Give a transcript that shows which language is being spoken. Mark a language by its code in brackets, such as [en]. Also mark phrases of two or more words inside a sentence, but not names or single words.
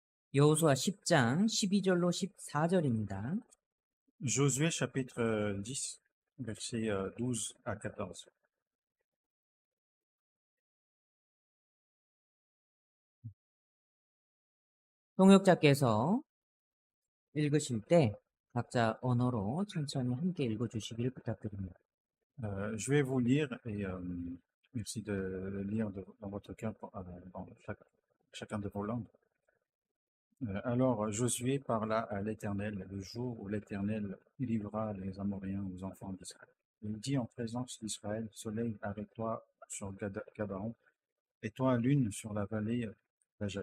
[ko] 여호수아 10장 12절로 14절입니다. [fr] Josué chapitre 10, versets 12 à 14. [ko] 통역자께서 읽으실 때 각자 언어로 천천히 함께 읽어주시길 부탁드립니다. [fr] Je vais vous lire et merci de le lire dans votre cœur, dans chacun de vos langues. Alors Josué parla à l'Éternel le jour où l'Éternel livra les Amoréens aux enfants d'Israël. Il dit en présence d'Israël, soleil, arrête-toi sur Gabaon, et toi, lune, sur la vallée d'Ajal.